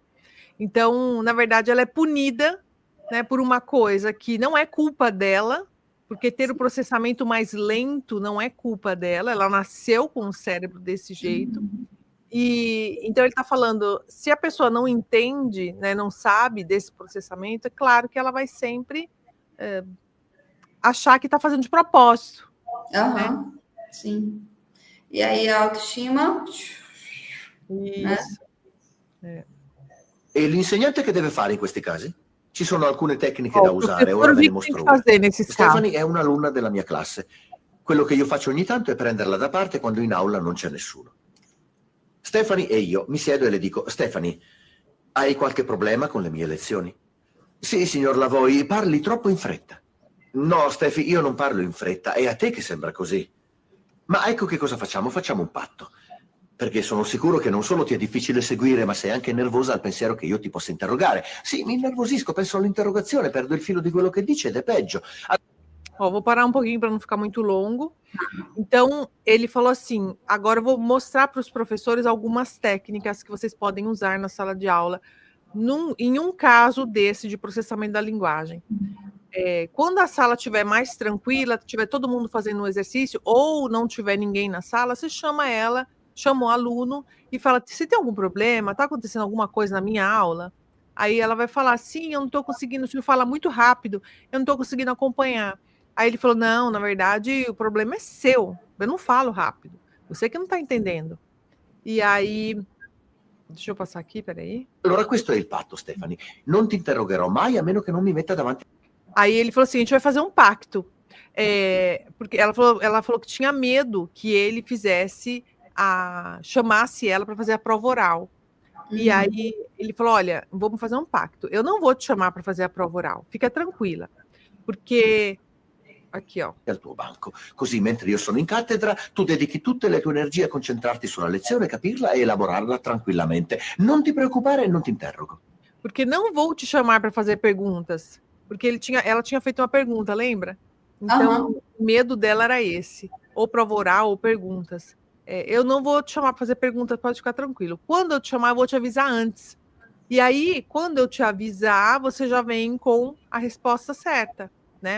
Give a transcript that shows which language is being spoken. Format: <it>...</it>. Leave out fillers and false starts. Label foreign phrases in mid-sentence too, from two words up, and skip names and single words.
<pt>Então, na verdade, ela é punida, né, por uma coisa que não é culpa dela, porque ter o processamento mais lento não é culpa dela, ela nasceu com o cérebro desse jeito, E então ele está falando, se a pessoa não entende, né, não sabe desse processamento, é claro que ela vai sempre achar que está fazendo de propósito. Aham, sim. E aí a autoestima, né? Isso.</pt> <it>E l'insegnante che deve fare in questi casi? Ci sono alcune tecniche</it> <pt>Ó,</pt> <it>da</it> <pt>o</pt> <it>usare,</it> <pt>professor</pt> <it>ora</it> <pt>o</pt> <it>ve ne</it> <pt>que tem</pt> <it>mostro</it> <pt>que</pt> <it>una.</it> <pt>fazer nesses casos?</pt> <it>Stephanie è un'alunna della mia classe. Quello che io faccio ogni tanto è prenderla da parte quando in aula non c'è nessuno. Stephanie e io mi siedo e le dico: Stephanie, hai qualche problema con le mie lezioni? Sì, signor Lavoi, parli troppo in fretta. No, Steffi, io non parlo in fretta, è a te che sembra così. Ma ecco che cosa facciamo? Facciamo un patto. Perché sono sicuro che non solo ti è difficile seguire, ma sei anche nervosa al pensiero che io ti possa interrogare. Sì, mi innervosisco, penso all'interrogazione, perdo il filo di quello che dice ed è peggio.</it> <pt>Ó, vou parar um pouquinho para não ficar muito longo. Então, ele falou assim: agora eu vou mostrar para os professores algumas técnicas que vocês podem usar na sala de aula, em um caso desse de processamento da linguagem. Quando a sala estiver mais tranquila, tiver todo mundo fazendo um exercício, ou não tiver ninguém na sala, você chama o aluno e fala: se tem algum problema, está acontecendo alguma coisa na minha aula? Aí ela vai falar: sim, eu não estou conseguindo, o senhor fala muito rápido, eu não estou conseguindo acompanhar. Aí ele falou: não, na verdade, o problema é seu, eu não falo rápido, você que não está entendendo. E aí, deixa eu passar aqui, peraí.</pt> <it>Allora questo è il patto, Stephanie. Non ti interrogherò mai a meno che non mi metta davanti.</it> <pt>Aí ele falou assim: a gente vai fazer um pacto. Porque ela falou que tinha medo que ele chamasse ela para fazer a prova oral. E aí ele falou: olha, vamos fazer um pacto. Eu não vou te chamar para fazer a prova oral. Fica tranquila. Porque aqui, ó.</pt> <it>Al tuo banco. Così mentre io sono in cattedra, tu dedichi tutte le tue energie a concentrarti sulla lezione, capirla e elaborarla tranquillamente. Non ti preoccupare e non ti interrogo.</it> <pt>Porque não vou te chamar para fazer perguntas. Porque ela tinha feito uma pergunta, lembra? Então, o medo dela era esse. Ou prova oral ou perguntas. Eu não vou te chamar para fazer perguntas, pode ficar tranquilo. Quando eu te chamar, eu vou te avisar antes. E aí, quando eu te avisar, você já vem com a resposta certa, né?</pt>